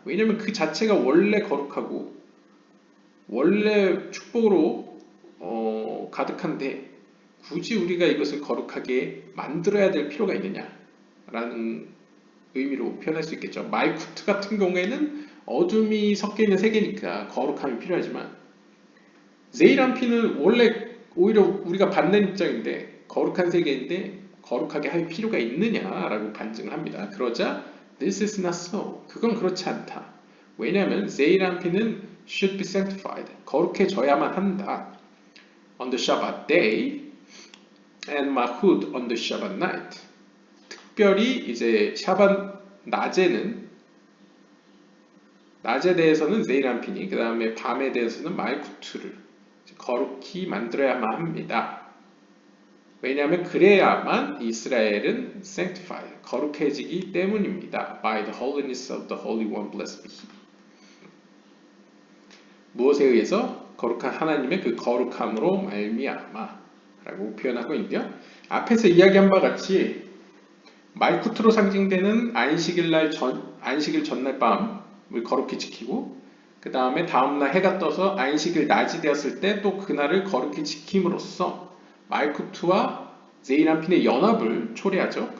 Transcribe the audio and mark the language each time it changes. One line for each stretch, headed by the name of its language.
Korean: 왜냐하면 그 자체가 원래 거룩하고 원래 축복으로 가득한데 굳이 우리가 이것을 거룩하게 만들어야 될 필요가 있느냐라는 의미로 표현할 수 있겠죠. 말쿠트 같은 경우에는 어둠이 섞여 있는 세계니까 거룩함이 필요하지만 제이란피는 원래 오히려 우리가 받는 입장인데 거룩한 세계인데 거룩하게 할 필요가 있느냐라고 반증을 합니다. 그러자
English: This is not so.
Korean: 그건 그렇지 않다. 왜냐하면 제이란피는
English: should be sanctified.
Korean: 거룩해져야만 한다.
English: On the Shabbat day and Mahud on the Shabbat night.
Korean: 특별히 이제 샤bat 낮에 대해서는 제이란피니 그 다음에 밤에 대해서는 말쿠트를 거룩히 만들어야만 합니다. 왜냐하면 그래야만 이스라엘은
English: sanctified,
Korean: 거룩해지기 때문입니다.
English: By the holiness of the Holy One, blessed be He.
Korean: 무엇에 의해서? 거룩한 하나님의 그 거룩함으로 말미암아 라고 표현하고 있는데요. 앞에서 이야기한 바와 같이 말쿠트로 상징되는 안식일 전날 밤을 거룩히 지키고 그 다음에 다음날 해가 떠서 안식일 낮이 되었을 때 또 그날을 거룩히 지킴으로써 말쿠트와 제이란핀의 연합을 초래하죠.